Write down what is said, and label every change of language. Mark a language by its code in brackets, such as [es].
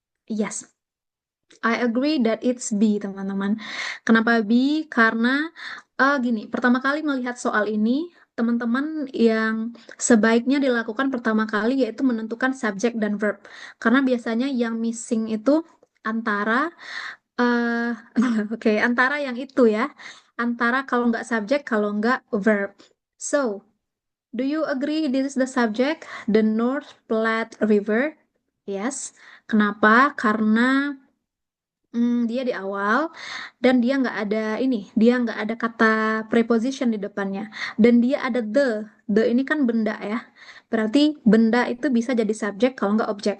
[en] Yes, I agree that it's B, teman-teman. [id] Kenapa B? Karena gini, pertama kali melihat soal ini, teman-teman yang sebaiknya dilakukan pertama kali yaitu menentukan subjek dan verb. Karena biasanya yang missing itu antara eh oke, antara yang itu ya. Antara kalau nggak subjek, kalau nggak verb. [en] So, do you agree this is the subject? The North Platte River? Yes. [id] Kenapa? Karena dia di awal dan dia nggak ada ini, dia nggak ada kata preposition di depannya. Dan dia ada the. The ini kan benda ya. Berarti benda itu bisa jadi subjek kalau nggak objek.